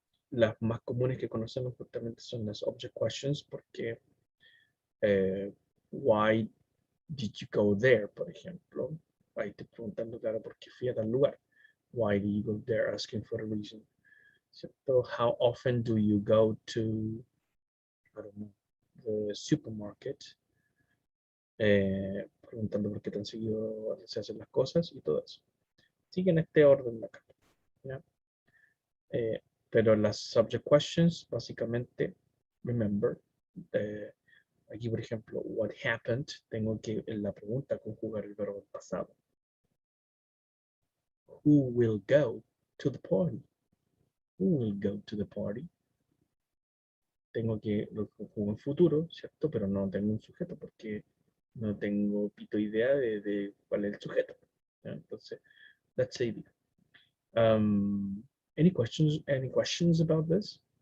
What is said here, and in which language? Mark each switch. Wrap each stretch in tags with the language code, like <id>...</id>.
<es>Las más comunes que conocemos justamente son las object questions, porque</es> <en>why did you go there,</en> <es>por ejemplo? Ahí te preguntando, claro, ¿por qué fui a tal lugar?</es> <en>Why did you go there? Asking for a reason. So how often do you go to, I don't know, the supermarket?</en> <es>Preguntando por qué tan seguido se hacen las cosas y todo eso. Sigue en este orden de acá. ¿Ya? Pero las subject questions, básicamente,</es> <en>remember,</en> <es>aquí por ejemplo,</es> <en>what happened,</en> <es>tengo que en la pregunta conjugar el verbo pasado.</es> <en>Who will go to the party? Who will go to the party?</en> <es>Tengo que lo conjugo en futuro, ¿cierto? Pero no tengo un sujeto porque no tengo pito idea de cuál es el sujeto. ¿Ya? Entonces,</es> <en>that's it. Any questions about this?</en>